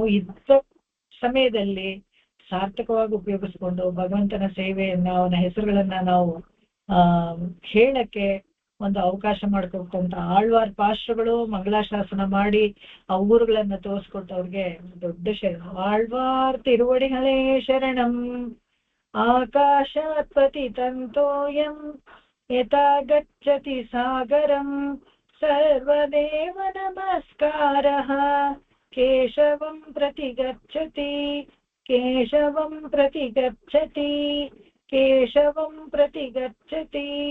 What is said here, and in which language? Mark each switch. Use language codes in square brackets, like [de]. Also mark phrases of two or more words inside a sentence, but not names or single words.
[kn] ಇದ್ದ ಸಮಯದಲ್ಲಿ ಸಾರ್ಥಕವಾಗಿ ಉಪಯೋಗಿಸ್ಕೊಂಡು ಭಗವಂತನ ಸೇವೆಯನ್ನ, ಅವನ ಹೆಸರುಗಳನ್ನ ನಾವು ಹೇಳಕ್ಕೆ ಒಂದು ಅವಕಾಶ ಮಾಡ್ಕೊಟ್ಟಂತ ಆಳ್ವಾರ್ ಪಾಶ್ರಗಳು ಮಂಗಳಾಶಾಸನ ಮಾಡಿ ಆ ಊರುಗಳನ್ನ ತೋರಿಸ್ಕೊಟ್ಟು ಅವ್ರಿಗೆ ದೊಡ್ಡ ಶರಣ. [ta] ஆழ்வார் திருவடிகளே சரணம் [sa] ಆಕಾಶಾತ್ ಪತಿತಂತೋಯಂ ಯಥಾ ಗಚ್ಚತಿ ಸಾಗರಂ ಸರ್ವದೇವ ನಮಸ್ಕಾರಃ ಕೇಶವಂ ಪ್ರತಿ ಗಚ್ಚತಿ ಕೇಶವಂ ಪ್ರತಿ ಗಚ್ಚತಿ ಕೇಶವಂ ಪ್ರತಿ ಗಚ್ಚತಿ.